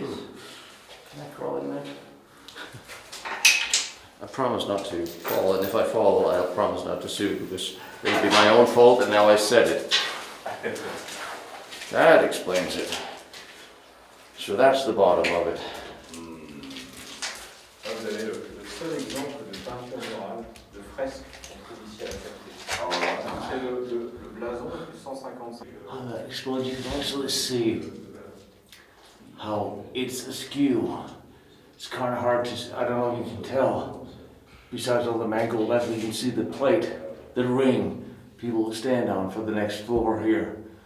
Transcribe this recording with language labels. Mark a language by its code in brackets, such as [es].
[en] Can I crawl in there? I promise not to fall, and if I fall, I'll promise not to sue, because it'll be my own fault, and now I said it. That explains it. So that's the bottom of it. [fr] Vous avez le seul exemple de peinture murale, de fresque qu'on trouve ici à la Ferté. C'est le blason du 150. [en] On that explosion, you can also see how it's askew. It's kind of hard to, I don't know if you can tell. Besides all the mangled metal, you can see the plate, the ring people will stand on for the next floor here.